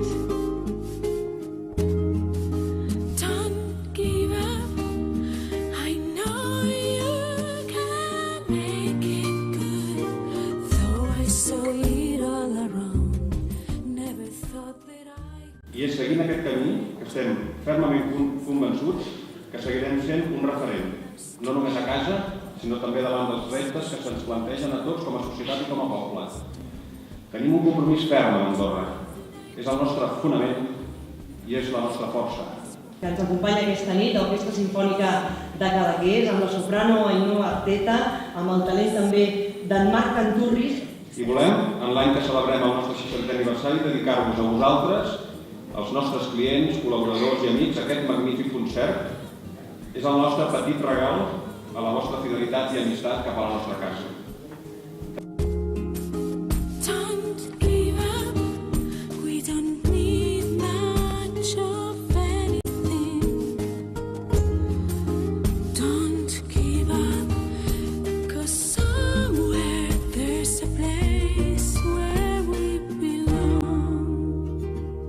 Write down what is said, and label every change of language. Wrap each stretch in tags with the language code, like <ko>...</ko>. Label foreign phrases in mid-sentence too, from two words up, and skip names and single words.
<en>Don't give up, I know you can make it good. Though I saw it all around, never thought that</en> <ca>I és seguint aquest camí que estem fermament convençuts que seguirem sent un referent, no només a casa, sinó també davant dels reptes que se'ns plantegen a tots com a societat i com a poble. Tenim un compromís ferm amb Andorra. És el nostre fonament i és la nostra força. Que ens acompanya aquesta nit l'Orquestra Simfònica de Cadaqués, amb la soprano Ainhoa Arteta, amb el talent també d'en Marc Canturris. I volem, en l'any que celebrem el nostre 60è aniversari, dedicar-vos a vosaltres, als nostres clients, col·laboradors i amics, aquest magnífic concert. És el nostre petit regal a la vostra fidelitat i amistat cap a la nostra casa.</ca> <en>don't give up, we don't need much of anything. Don't give up, 'cause somewhere there's a place where we belong.</en>